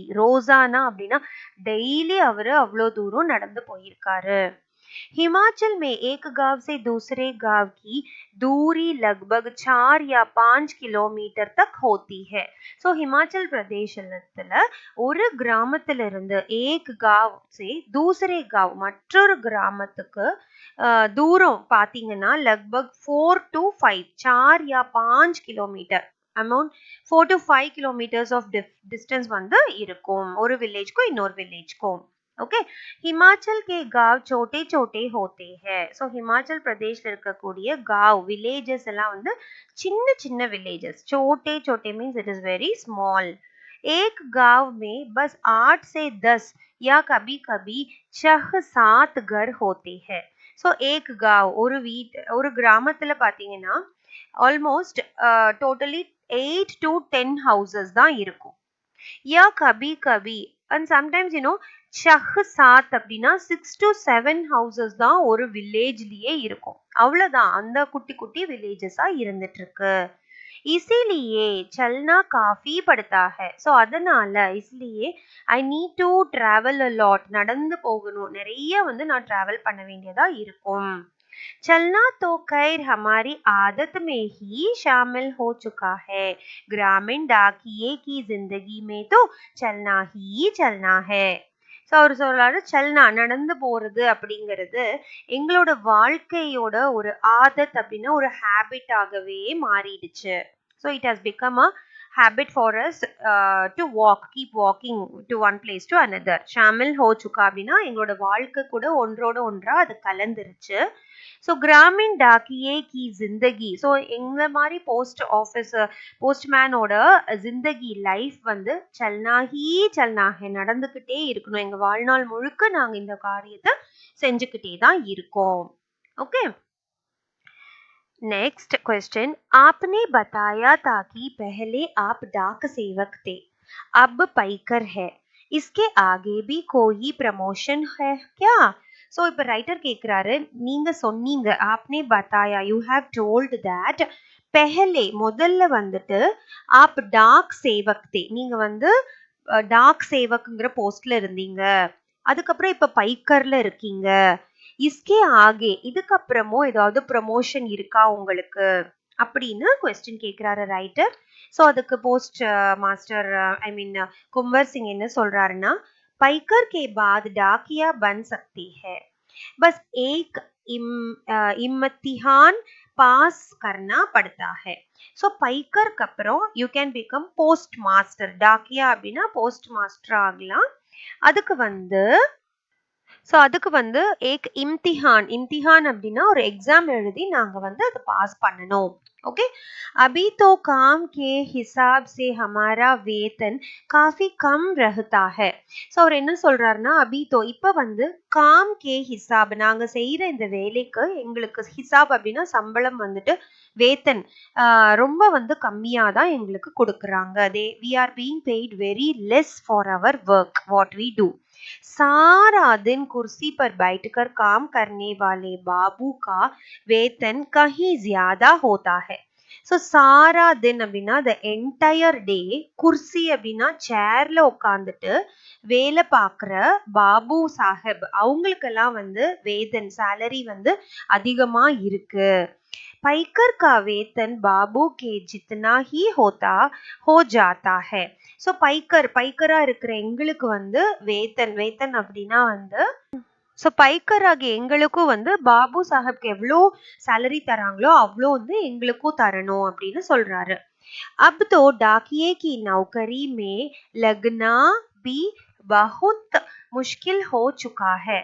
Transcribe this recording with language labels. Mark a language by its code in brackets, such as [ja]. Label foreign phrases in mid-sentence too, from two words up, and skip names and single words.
[ta] ரோசானா அப்படின்னா டெய்லி அவரு அவ்வளோ தூரம் நடந்து போயிருக்காரு. [hi] हिमाचल में एक गांव से दूसरे गांव की दूरी लगभग 4 या 5 किलोमीटर तक होती है. [ta] ஸோ ஹிமாச்சல் பிரதேசத்துல ஒரு கிராமத்துல இருந்து [hi] एक गांव से दूसरे गांव [ta] மற்றொரு கிராமத்துக்கு தூரம் பாத்தீங்கன்னா [hi] लगभग 4 to 5 4 या 5 किलोमीटर अमाउंट [en] 4 to 5 kilometers of distance [ta] வந்து இருக்கும் ஒரு வில்லேஜ்க்கும் இன்னொரு வில்லேஜ்க்கும். [hi] ओके, हिमाचल के गांव छोटे छोटे होते हैं. [ta] ஸோ ஹிமாச்சல் பிரதேஷ்ல இருக்கக்கூடிய गांव வில்லேஜஸ் எல்லாம் வந்து சின்ன சின்ன வில்லேஜஸ். [hi] छोटे छोटे [en] means it is very small. [hi] एक गांव में बस 8 से 10 या कभी कभी 6-7 घर होते हैं. [ta] ஸோ एक गांव ஒரு கிராமத்துல பாத்தீங்கன்னா [en] almost totally 8 to 10 houses [ta] தான் இருக்கும். [hi] या कभी कभी [en] and sometimes [hi] छह सात [ta] அப்படின்னா [en] 6 to 7 houses [ta] தான் ஒரு வில்லேஜ்லயே இருக்கும். அவ்வளவுதான், அந்த குட்டி குட்டி வில்லேஜஸா இருந்துட்டு இருக்கு. [hi] इसीलिए चलना काफी पड़ता है. [ta] ஸோ அதனால इसलिए [en] I need to travel a lot, [ta] நடந்து போகணும், நிறைய நான் டிராவல் பண்ண வேண்டியதா இருக்கும். [hi] चलना तो खैर हमारी आदत में ही शामिल हो चुका है. ग्रामीण डाकिये की जिंदगी में तो चलना ही चलना है. [ta] ஸோ அவர் சொல்றாரு, சல்னா நடந்து போறது அப்படிங்கிறது எங்களோட வாழ்க்கையோட ஒரு ஆதத் அப்படின்னா ஒரு ஹேபிட்டாகவே மாறிடுச்சு. [en] so it has become a habit for us to walk, keep walking to one place to another. [hi] शामिल हो चुका [ta] அப்படின்னா எங்களோட வாழ்க்கை கூட ஒன்றோட ஒன்றா அது கலந்துருச்சு. ஸோ [hi] ग्रामीण डाकिये की जिंदगी, [ta] ஸோ எங்களை மாதிரி போஸ்ட்மேனோட ஜிந்தகி லைஃப் சல்னாஹே நடந்துக்கிட்டே இருக்கணும். எங்க வாழ்நாள் முழுக்க நாங்க இந்த காரியத்தை செஞ்சுக்கிட்டே தான் இருக்கோம். ஓகே, [en] next question, [hi] आपने बताया था कि पहले आप डाक सेवक थे, अब पैकर है, इसके आगे भी कोई प्रमोशन है क्या? [ta] ஸோ இப்போ ரைட்டர் கேட்குறாரு, நீங்க சொன்னீங்க, [hi] आपने बताया, [en] you have told that [ta] பெஹலே முதல்ல [hi] आप डाक सेवक थे, [ta] நீங்க டாக் சேவக்ங்கிற போஸ்ட்ல இருந்தீங்க, அதுக்கப்புறம் இப்ப பைக்கர்ல இருக்கீங்க, [hi] इसके आगे [ta] இதுக்கப்புறமும் ஏதாவது ப்ரமோஷன் இருக்கா உங்களுக்கு அப்படின்னு கொஸ்டின் கேட்கிறாரு ரைட்டர். ஸோ அதுக்கு போஸ்ட் மாஸ்டர் கும்வர் சிங் என்ன சொல்றாருன்னா, [hi] पैकर के बाद डाकिया बन सकती है, बस एक इम्तिहान पास करना पड़ता है. [ta] ஸோ பைக்கருக்கு அப்புறம் [en] you can become post master. [ta] டாக்கியா அப்படின்னா [en] post master [ta] ஆகலாம். அதுக்கு [hi] एक इम्तिहान [ta] அப்படின்னா ஒரு எக்ஸாம் எழுதி நாங்க அதை பாஸ் பண்ணணும். [hi] ओके, अभी तो काम के हिसाब से हमारा वेतन काफी कम रहता है. [ta] ஸோ அவர் என்ன சொல்றாருன்னா, [hi] अभी तो [ta] இப்ப [hi] काम के हिसाब, [ta] நாங்க செய்யற இந்த வேலைக்கு எங்களுக்கு ஹிசாப் அப்படின்னா சம்பளம் வேத்தன் ரொம்ப கம்மியா தான் எங்களுக்கு கொடுக்குறாங்க. [en] we are being paid very less for our work what we do. [hi] सारा दिन कुर्सी पर बैठकर काम करने वाले बाबू का वेतन कहीं ज्यादा होता है. [ta] ஸோ [hi] सारा दिन [ta] அப்படின்னா [en] the entire day, [ta] குர்சி அப்படின்னா சேர்ல உட்காந்துட்டு வேலை பார்க்குற [hi] बाबू साहिब [ta] அவங்களுக்கெல்லாம் வேதன் சேலரி அதிகமா இருக்கு. [hi] पैकर का वेतन बाबू के जितना ही हो जाता है. [ta] ஸோ பைக்கரா இருக்கிற எங்களுக்கு வேத்தன் அப்படின்னா ஸோ பைக்கர் ஆகிய எங்களுக்கும் [hi] बाबू साहिब [ta] எவ்வளோ சேலரி தராங்களோ அவ்வளோ எங்களுக்கும் தரணும் அப்படின்னு சொல்றாரு. [hi] अब तो डाकिये की नौकरी में लगना भी बहुत मुश्किल हो चुका है.